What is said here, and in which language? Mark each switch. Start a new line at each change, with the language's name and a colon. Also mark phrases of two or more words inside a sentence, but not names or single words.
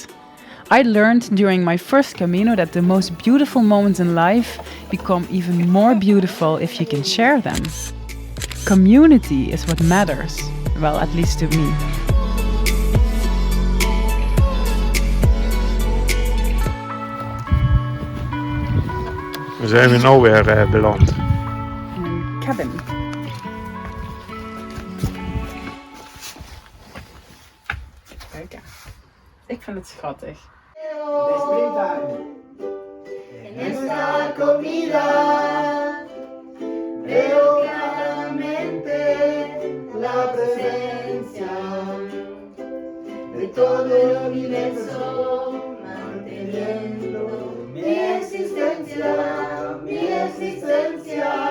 English: I learned during my first Camino that the most beautiful moments in life become even more beautiful if you can share them. Community is what matters, well, at least to me.
Dutch: We zijn weer nowhere beland. In een cabin. Kijk, ik vind het schattig.
Spanish: En esta comida veo claramente la presencia de todo el universo manteniendo mi existencia, mi existencia.